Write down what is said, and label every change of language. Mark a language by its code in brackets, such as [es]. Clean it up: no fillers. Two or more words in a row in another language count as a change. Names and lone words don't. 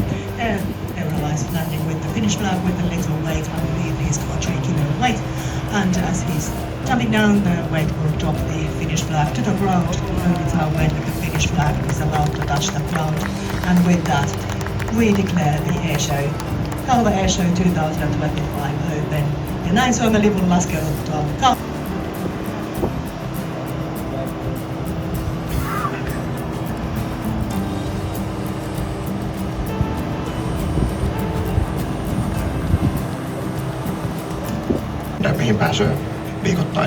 [en] Errol is landing with the Finnish flag with a little weight. I believe he's got 3 kilo weight, and as he's jumping down, the weight will drop the Finnish flag to the ground. Only time when the Finnish flag is allowed to touch the ground. And with that, we declare the airshow, Kaava Airshow 2025 open. [fi] Ja näin Suomen lipun laskeuduttua. Mihin pääsee viikoittain?